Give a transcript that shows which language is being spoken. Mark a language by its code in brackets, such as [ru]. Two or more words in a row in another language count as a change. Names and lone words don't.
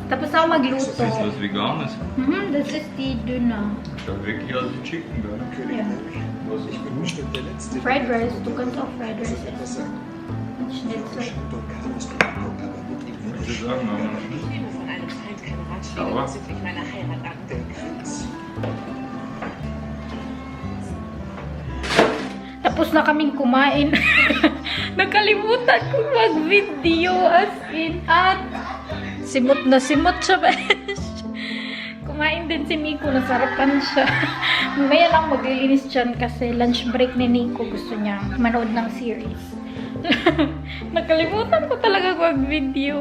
[tl] Basta ako magluto. [de] Ist das was Veganes? Das ist die Dünner. Schaut wirklich aus wie Chicken, gell? Ja. Ich bin bestimmt der Letzte. [en] Fried Rice, [de] du kannst auch [en] Fried Rice [de] essen. Schnitzel. Ich würde sagen, aber Ich nehme von einem Feind keine Ratschläge Sauer. bezüglich meiner Heirat an. [tl] Tapos na kaming kumain. Nakalimutan ko mag-video [en] as in. [tl] At simot na simot siya, besh. Kumain din si Nico. Nasarapan siya. Mamaya lang maglilinis dyan kasi lunch break ni Nico. Gusto niya manood ng series. Nakalimutan ko talaga mag-video.